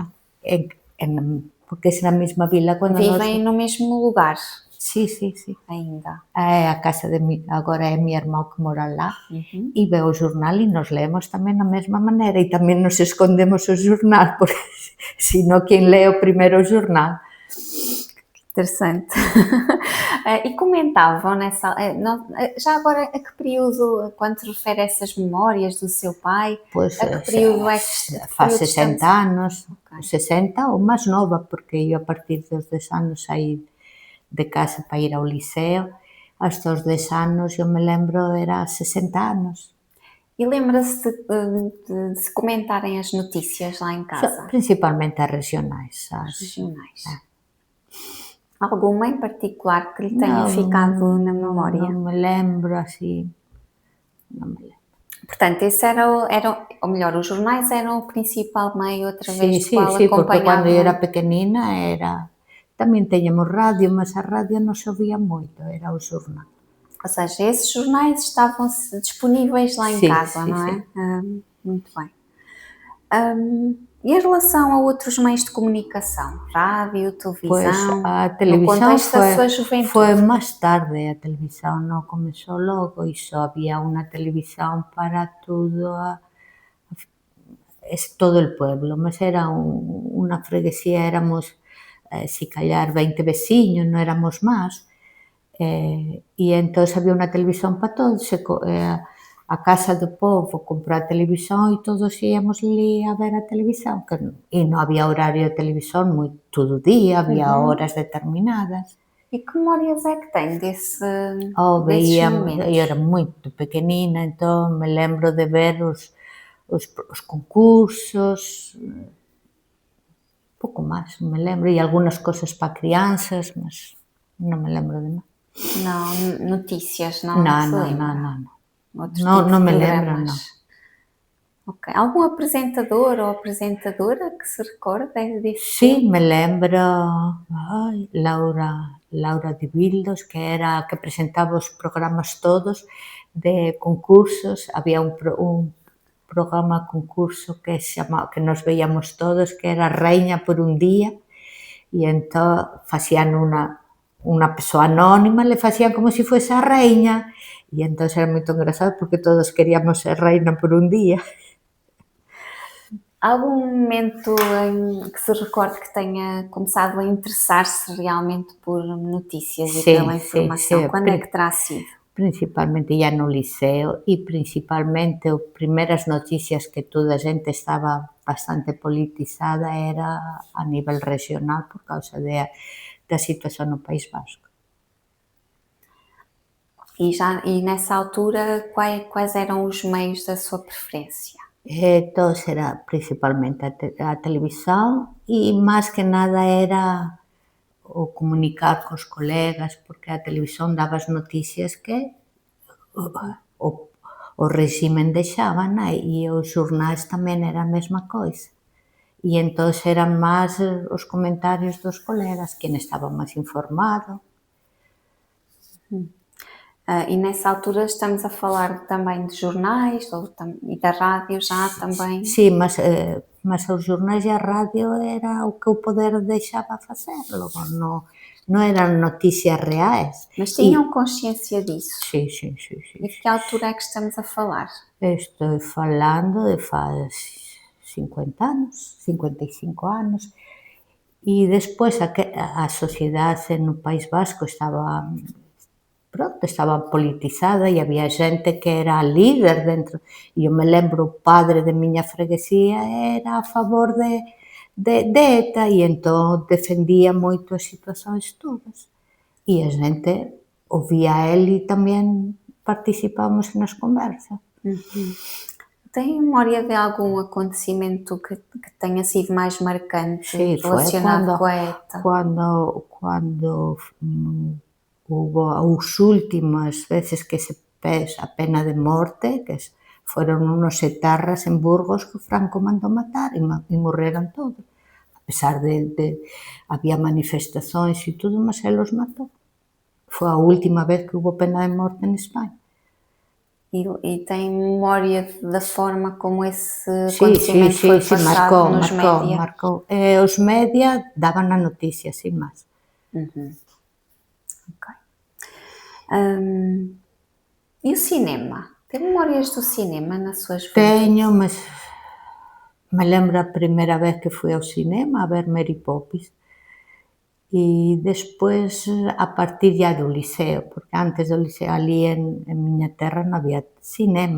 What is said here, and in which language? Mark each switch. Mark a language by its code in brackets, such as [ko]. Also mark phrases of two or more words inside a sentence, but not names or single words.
[gl] Porque é na mesma vila cando nós... [pt] Vivem no mesmo lugar [gl] Sí, sí, sí. [pt] ainda. [gl] É a casa agora é mi irmão que mora lá e ve o xornal e nós lemos tamén da mesma maneira e tamén nos escondemos o xornal, porque senón quen lê o primeiro o xornal. [pt] Interessante. E comentavam já agora a que período, quando se refere a essas memórias do seu pai, Pois, a que período é que... [gl] faz 60 anos, 60 ou máis nova, porque eu a partir dos 10 anos saí de casa para ir ao liceo, hasta os 10 anos, eu me lembro, era 60 anos. [pt] E lembra-se de se comentarem as notícias lá em casa? Principalmente as regionais. Regionais. Alguma em particular que lhe tenha ficado na memória? Não me lembro assim, não me lembro. Portanto, esse era, ou melhor, os jornais eram o principal meio através do qual [gl] Sí, porque [pt] acompanhavam. [gl] quando eu era pequenina tamén teñamos radio, mas a radio non se oía moito, era o xornal. [pt] Ou seja, esses jornais estavam disponíveis lá em casa, não é? Muito bem. E em relação a outros meios de comunicação? Rádio, televisão? Pois a televisão no contexto da sua juventude? [gl] foi máis tarde, a televisão non comezou logo e só había unha televisão para todo o pueblo, mas era unha freguesía, éramos, si callar 20 veciños, non éramos máis, E entón había unha televisión para todos, a casa do povo comprou a televisión e todos íamos ali a ver a televisión, e non había horario de televisión todo o día, había Uhum. horas determinadas. [pt] E que memórias é que tem desses [gl] Veíamos, eu era [pt] momentos? muito pequenina, [gl] entón me lembro de ver os concursos, pouco máis, non me lembro, e algunhas cousas para crianças, mas non me lembro de máis. [pt] Não, notícias, não [gl] Non, [pt] se [gl] non, non, [pt] lembra? [gl] non, non. [pt] Outro [gl] Non, [pt] tipo de [gl] non me lembro, non. [pt] programas? Ok. Algum apresentador ou apresentadora que se recorde desse [gl] Sí, [pt] tempo? [gl] me lembro, Laura de Bildos, que era a que presentaba os programas todos de concursos. Había un programa concurso que nos veíamos todos, que era Reina por un día, e entón facían unha persoa anónima, le facían como se fuese a reina, e entón era moito engraçado porque todos queríamos ser reina por un día. [pt] Há algum momento em que se recorde que tenha começado a interessar-se realmente por notícias e [gl] Sí, [pt] pela [gl] sí, sí, [pt] informação? Quando é que terá sido? [gl] principalmente ya no liceo e principalmente as primeiras noticias que toda a xente estaba bastante politizada era a nivel regional por causa da situación no País Vasco. [pt] E nessa altura, quais eram os meios da sua preferência? [gl] Entón era principalmente a televisión e máis que nada era o comunicar cos colegas, porque a televisión daba as noticias que Uhum. o, o réximen deixábana e os xornais tamén era a mesma coisa. E entón eran máis os comentarios dos colegas, quen estaba máis informado. [pt] E nessa altura estamos a falar também de jornais e da rádio já também. [gl] Sí, mas os xornais e a radio era o que o poder deixaba facer, logo non eran noticias reais. [pt] Mas tinham consciência disso? [gl] Sí, sí, sí, sí, [pt] E de [gl] sí. [pt] que altura é que estamos a falar? [gl] Estou falando de faz 50 anos, 55 anos, e despois a sociedade no País Vasco estaba politizada e había xente que era líder dentro. E eu me lembro o padre de miña freguesía era a favor de ETA e entón defendía moito as situacións todas. E a xente ouvía a el e tamén participábamos nas conversas. Uhum. [pt] Tem memória de algum acontecimento que tenha sido mais marcante [gl] Sí, foi [pt] relacionado com a ETA? [gl] cando hubo as últimas veces que se pes a pena de morte, foron unos etarras en Burgos que Franco mandou matar e morreron todos. A pesar de había [pt] manifestações e tudo, [gl] mas el os matou. Foi a última vez que hubo pena de morte en España. [pt] E tem memória da forma como esse [gl] Sí, sí, [pt] acontecimento [gl] sí, [pt] foi [gl] sí, [pt] passado nos média? [gl] marcou. Os media daban a noticia, sin máis. [pt] Uhum. Ok. E o cinema? Tem memórias do cinema na sua juventude? [gl] Teño, mas me lembro a primeira vez que fui ao cinema a ver Mary Poppins e despois a partir ya do liceo, porque antes do liceo ali en miña terra non había cinema.